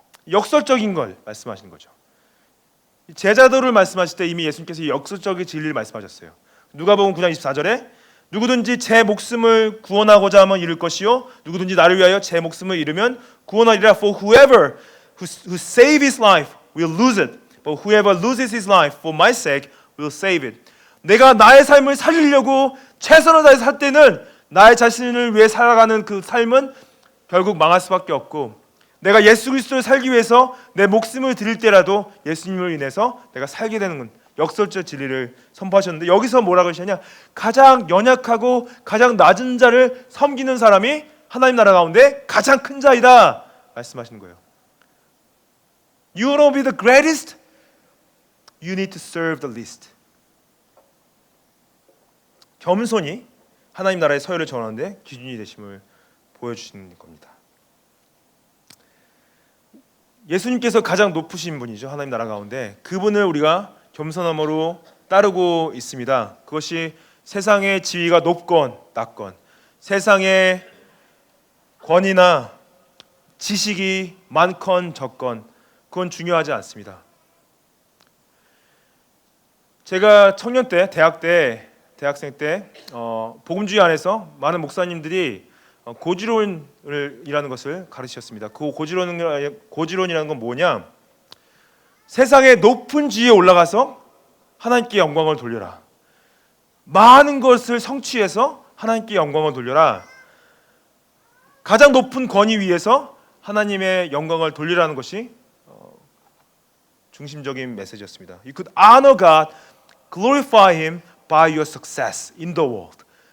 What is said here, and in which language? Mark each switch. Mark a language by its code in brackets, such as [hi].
[ko] 역설적인 걸 말씀하시는 거죠. 제자도를 말씀하실 때 이미 예수님께서 역설적인 진리를 말씀하셨어요. 누가복음 9장 24절에 누구든지 제 목숨을 구원하고자 하면 잃을 것이요 누구든지 나를 위하여 제 목숨을 잃으면 구원하리라. [en] For whoever who save his life will lose it, but whoever loses his life for my sake will save it. [ko] 내가 나의 삶을 살리려고 최선을 다해서 살 때는 나의 자신을 위해 살아가는 그 삶은 결국 망할 수밖에 없고, 내가 예수 그리스도를 살기 위해서 내 목숨을 드릴 때라도 예수님을 인해서 내가 살게 되는 건 역설적 진리를 선포하셨는데, 여기서 뭐라고 하시냐? 가장 연약하고 가장 낮은 자를 섬기는 사람이 하나님 나라 가운데 가장 큰 자이다 말씀하시는 거예요. [en] You want to be the greatest? You need to serve the least. [ko] 겸손이 하나님 나라의 서열을 정하는데 기준이 되심을 보여주시는 겁니다. 예수님께서 가장 높으신 분이죠. 하나님 나라 가운데 그분을 우리가 겸손함으로 따르고 있습니다. 그것이 세상의 지위가 높건 낮건, 세상의 권위나 지식이 많건 적건 그건 중요하지 않습니다. 제가 청년 때, 대학생 때 복음주의 안에서 많은 목사님들이 고지론이라는 것을 가르치셨습니다. 그 고지론이라는 건 뭐냐? 세상의 높은 지위에 올라가서 하나님께 영광을 돌려라. 많은 것을 성취해서 하나님께 영광을 돌려라. 가장 높은 권위 위에서 하나님의 영광을 돌리라는 것이 중심적인 메시지였습니다. [en] You could honor God, glorify Him by your success in the world.